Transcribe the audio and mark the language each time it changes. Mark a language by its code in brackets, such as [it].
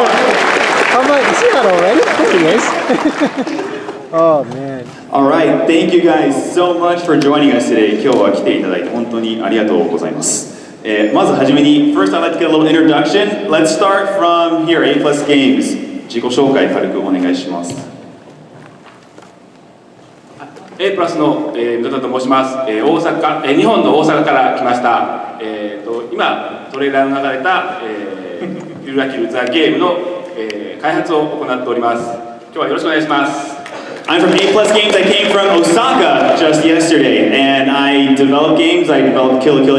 [en] I'm like, is he not already? There he is. Oh man. All right, thank you guys so much for joining us today. [ja] 今日は来ていただいて本当にありがとうございます。まずはじめに [en] First I'd like to get a little introduction. Let's start from here, A+ Games. [ja] 自己紹介軽くお願いします。 A+の水戸と申します。日本の大阪から来ました。今トレーラーの流れたゆるらきるザゲームの開発を行っております。今日はよろしくお願いします。 [en] I'm from A Plus Games. I came from Osaka just yesterday, and I develop games. I developed Kill la Kill.